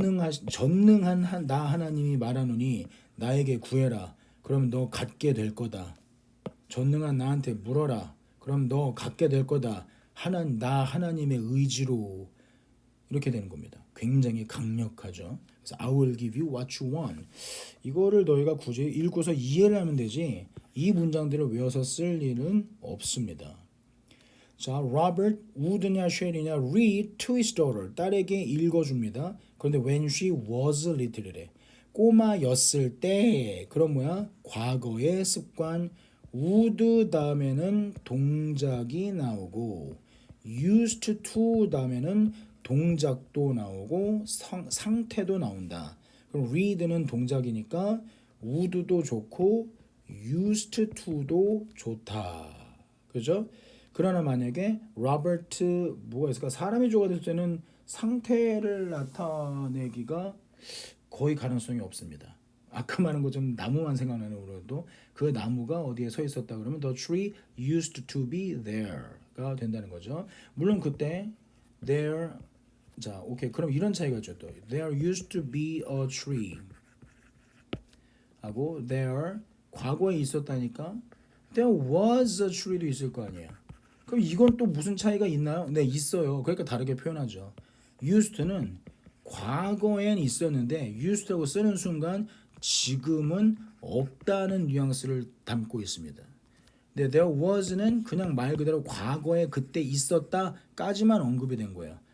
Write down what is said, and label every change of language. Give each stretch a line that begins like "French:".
Korean: 전능한 나 하나님이 말하노니 나에게 구해라. 그럼 너 갖게 될 거다. 전능한 나한테 물어라. 그럼 너 갖게 될 거다. 나 하나님의 의지로 이렇게 되는 겁니다. 굉장히 강력하죠.
English: 그래서 I will give you what you want.
Korean: 이거를 너희가 굳이 읽고서 이해를 하면 되지 이 문장들을 외워서 쓸 일은 없습니다.
English: 자, Robert would냐 shall이냐 read to his daughter.
Korean: 딸에게 읽어줍니다. 그런데
English: when she was little래.
Korean: 꼬마였을 때. 그럼 뭐야? 과거의 습관 would 다음에는 동작이 나오고 used to 다음에는 동작도 나오고 상태도 나온다. 그럼 read는 동작이니까 would도 좋고 used to도 좋다. 그죠? 그러나 만약에 로버트 뭐가 있을까? 사람이 주어가 됐을 때는 상태를 나타내기가 거의 가능성이 없습니다. 아까 말한 것처럼 나무만 생각나는 거라도 그 나무가 어디에 서 있었다 그러면
English: the tree used to be there
Korean: 가 된다는 거죠. 물론 그때 there 자, 오케이. 그럼 이런 차이가 있죠. 또
English: there used to be a tree
Korean: 하고 there 과거에 있었다니까
English: there was a tree
Korean: 도 있을 거 아니에요. 그럼 이건 또 무슨 차이가 있나요? 네, 있어요. 그러니까 다르게 표현하죠. used는 과거엔 있었는데 used하고 쓰는 순간 지금은 없다는 뉘앙스를 담고 있습니다. 근데
English: there was
Korean: 는 그냥 말 그대로 과거에 그때 있었다까지만 언급이 된 거예요.